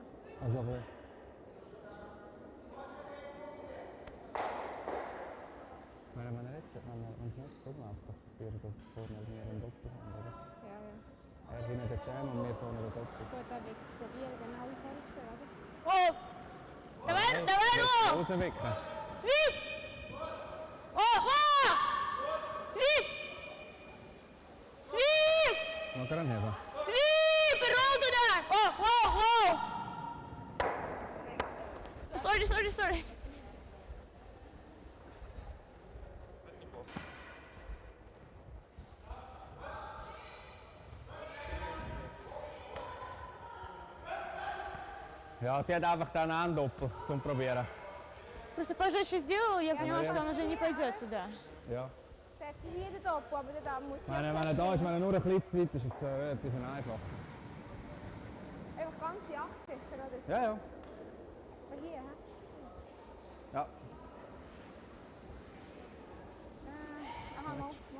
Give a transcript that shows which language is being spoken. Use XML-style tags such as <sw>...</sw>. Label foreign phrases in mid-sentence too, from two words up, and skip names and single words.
<de>Also aber... Wenn er jetzt, wenn es nicht so läuft, was passiert, dass wir vorne wir einen Doppel haben, oder? Ja, ja. Er hinten der Jam und wir vorne den Doppel. Gut, dann will ich probieren, genau wie vorher zu spielen, oder?</de> <ru>О! Давай, давай, Ром!</ru> <de>Rauswicken.</de> <ru>Свип! О, о! Свип! Свип!</ru> <de>Mal gerade heben.</de> <ru>Свип! Roll туда! О, о, о!</ru> <en>Sorry, sorry, sorry.</en> <de>Ja, sie hat einfach dann einen Doppel zum Probieren.</de> <ru>Просто пожестче сделал, я поняла, что он уже не пойдет туда.</ru> <de>Ja. Der hat hier den Doppel, aber da muss sie Wenn er da ist, wenn er nur ein bisschen zu weit ist, ist es relativ einfach. einfach ganz in 8 sicher, oder? Ja, ja. Aber hier, hä? Ja. Aha, no.</de>